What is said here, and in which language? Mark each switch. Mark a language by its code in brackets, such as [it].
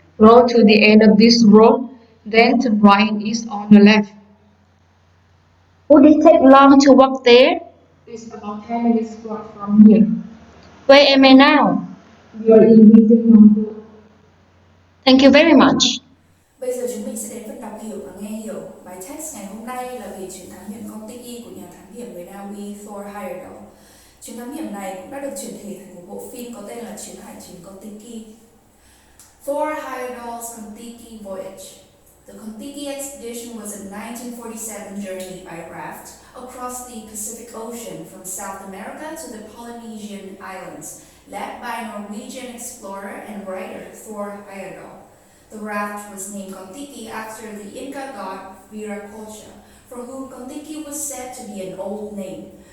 [en] Go to the end of this road, then turn right and east on the left. Would it take long to walk there? It's about 10 minutes walk from here. Where am I now? You're in meeting number. Thank you very much. [vi] Bây giờ chúng mình sẽ đến phần đọc hiểu và nghe hiểu. Bài text ngày hôm nay là về chuyến thám hiểm KON-TIKI của nhà thám hiểm người Na Uy Thor Heyerdahl. Chuyến thám hiểm này cũng đã được chuyển thể thành một bộ phim có tên là Chuyến hải trình KON-TIKI. [en] Thor Heyerdahl's KON-TIKI Voyage. The KON-TIKI expedition was a 1947 journey by raft across the Pacific Ocean from South America to the Polynesian Islands, led by Norwegian explorer and writer Thor Heyerdahl. The raft was named KON-TIKI after the Inca god Viracocha, for whom KON-TIKI was said to be an old name.